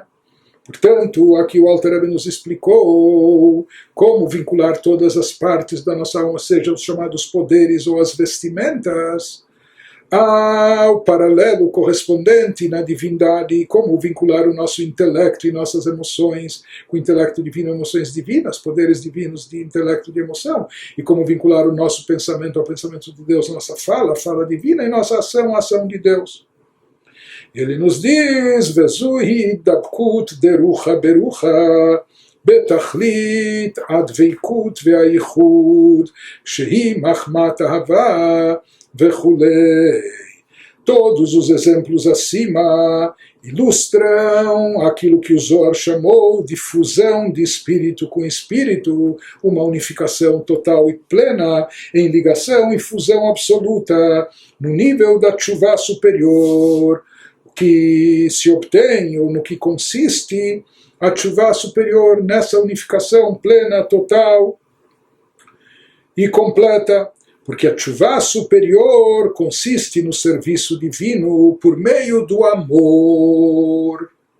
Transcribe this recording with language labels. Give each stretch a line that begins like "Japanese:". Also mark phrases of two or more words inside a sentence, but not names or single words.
Portuguese: Portanto, aqui o Alter Rebbe nos explicou como vincular todas as partes da nossa alma, seja os chamados poderes ou as vestimentas, ao paralelo correspondente na divindade, como vincular o nosso intelecto e nossas emoções com o intelecto divino, emoções divinas, poderes divinos de intelecto e de emoção, e como vincular o nosso pensamento ao pensamento de Deus, nossa fala, a fala divina, e nossa ação, a ação de Deus. Ele nos diz,
Hebrew: וזהו דבקות דרוחא ברוחא, בתכלית הדבקות והייחוד, שהיא מחמת אהבה וכולי.
Portuguese: Todos os exemplos acima ilustram aquilo que o Zohar chamou de fusão de espírito com espírito, uma unificação total e plena em ligação e fusão absoluta no nível da tchuvá superior, que se obtém ou no que consiste a tchuvá superior nessa unificação plena, total e completa, porque a tchuvá superior consiste no serviço divino por meio do amor.